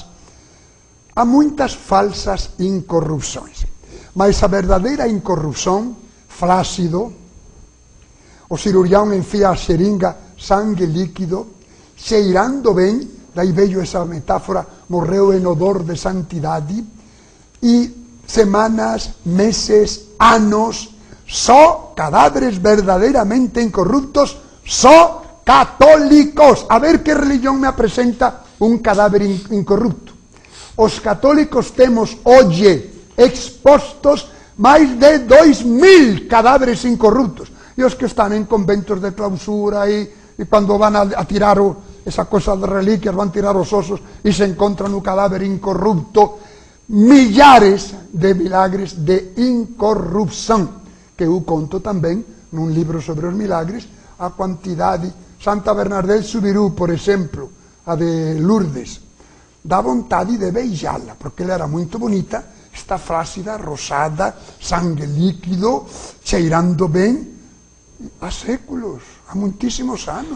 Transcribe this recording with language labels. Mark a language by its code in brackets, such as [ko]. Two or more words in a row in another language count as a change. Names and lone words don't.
[pt] Há muitas falsas incorrupções, mas a verdadeira incorrupção, flácido, o cirurgião enfia a seringa, sangue líquido, cheirando bem, daí veio essa metáfora, morreu em odor de santidade, e semanas, meses, anos, só cadáveres verdadeiramente incorruptos, só católicos. A ver que religião me apresenta um cadáver incorrupto. Os católicos temos hoje expostos mais de 2.000 cadáveres incorruptos. [gl] E os que están en conventos de clausura e cando van a tirar esa cosa de reliquias, van a tirar os osos e se encontran un cadáver incorrupto. Millares de milagres de incorrupción, que eu conto tamén nun libro sobre os milagres, [pt] a quantidade. Santa Bernadette Soubirous, por exemplo, a de Lourdes, dá vontade de beijala, porque ela era muito bonita, está flácida, rosada, sangue líquido, cheirando bem, há séculos, há muitíssimos anos.